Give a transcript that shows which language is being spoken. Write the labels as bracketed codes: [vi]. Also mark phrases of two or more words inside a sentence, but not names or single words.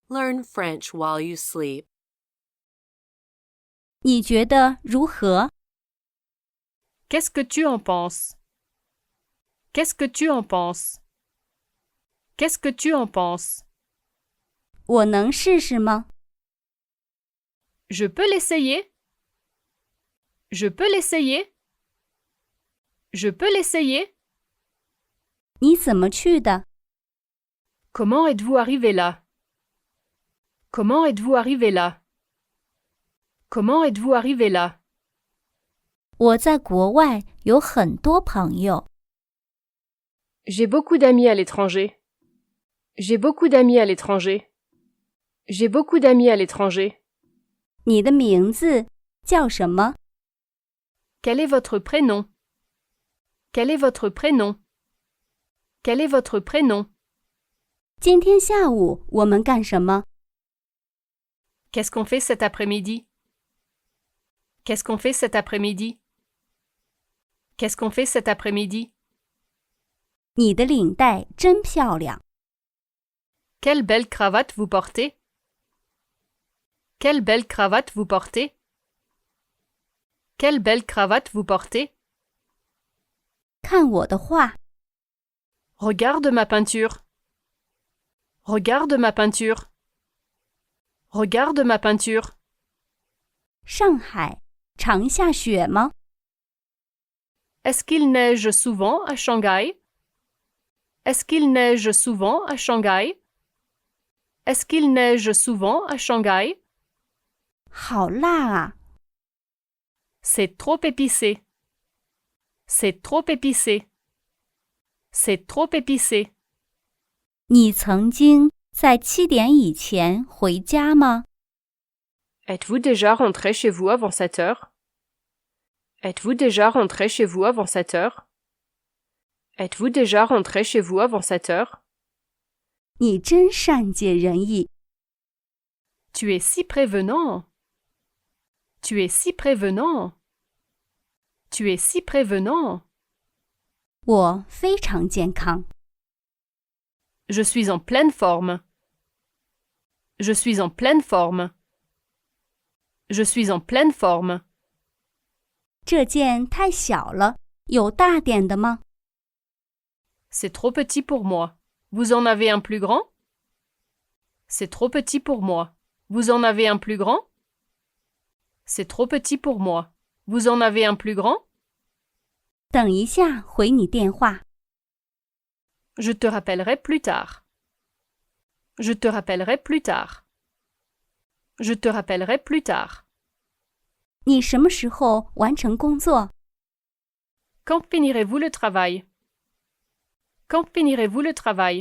[en] learn French while you sleep. [zh] 你觉得如何？ [fr] Qu'est-ce que tu en penses? Qu'est-ce que tu en penses? Qu'est-ce que tu en penses? [zh] 我能试试吗？ [fr] Je peux l'essayer? Je peux l'essayer? Je peux l'essayer? [zh] 你怎么去的？ [fr] Comment êtes-vous arrivé là? Comment êtes-vous arrivé là? Comment êtes-vous arrivé là? [zh] 我在国外有很多朋友。 [fr] J'ai beaucoup d'amis à l'étranger. J'ai beaucoup d'amis à l'étranger. J'ai beaucoup d'amis à l'étranger. [zh] 你的名字叫什么？ [fr] Quel est votre prénom? Quel est votre prénom? Quel est votre prénom? [zh] 今天下午我们干什么？ [fr] Qu'est-ce qu'on fait cet après-midi? Qu'est-ce qu'on fait cet après-midi? Qu'est-ce qu'on fait cet après-midi? [zh] 你的领带真漂亮。 [fr] Quelle belle cravate vous portez? Quelle belle cravate vous portez? Quelle belle cravate vous portez? [zh] 看我的画， [fr] Regarde ma peinture. Regarde ma peinture. Regarde ma peinture. [zh] 上海常下雪吗？ [fr] Est-ce qu'il neige souvent à Shanghai? Est-ce qu'il neige souvent à Shanghai? Est-ce qu'il neige souvent à Shanghai? [zh] 好辣啊！ [fr] C'est trop épicé. C'est trop épicé. C'est trop épicé. [zh] 你曾经在7点以前回家吗？ [fr] Êtes-vous déjà rentré chez vous avant 7 heures? Êtes-vous déjà rentré chez vous avant 7 heures? Êtes-vous déjà rentré chez vous avant 7 heures? [zh] 你真善解人意。 [fr] Tu es si prévenant. Tu es si prévenant. Tu es si prévenant. [zh] 我非常健康。 [fr] Je suis en pleine forme. Je suis en pleine forme. Je suis en pleine forme. [zh] 这件太小了，有大点的吗？ [fr] C'est trop petit pour moi. Vous en avez un plus grand? C'est trop petit pour moi. Vous en avez un plus grand? C'est trop petit pour moi. Vous en avez un plus grand? [zh] 等一下回你电话。 [fr] Je te rappellerai plus tard. Je te rappellerai plus tard. Je te rappellerai plus tard. [zh] 你什么时候完成工作？ [fr] Quand finirez-vous le travail? Quand finirez-vous le travail?